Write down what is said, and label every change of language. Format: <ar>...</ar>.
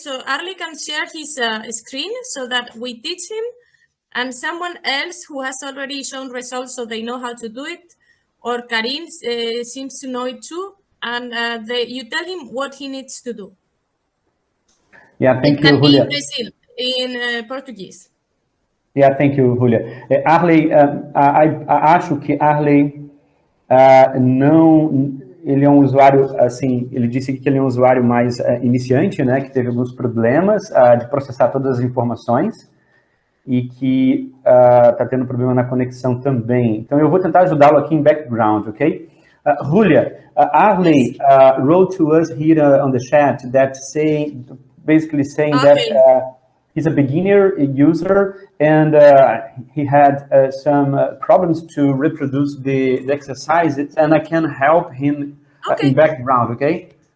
<en>So Arlie can share his screen so that we teach him, and someone else who has already shown results so they know how to do it, or Karim seems to know it too, and you tell him what he needs to do. Yeah, thank you, It can be Julia. in Brazil, in Portuguese. Yeah, thank you, Julia.</en> <pt>Arley, acho que Arley não, ele é um usuário, assim, ele disse que ele é um usuário mais iniciante, né, que teve alguns problemas de processar todas as informações e que está tendo problema na conexão também. Então, eu vou tentar ajudá-lo aqui em background, ok?</pt> <en>Julia, Arley wrote to us here on the chat that basically saying that he's a beginner user and he had some problems to reproduce the exercises, and I can help him in background, okay?</en>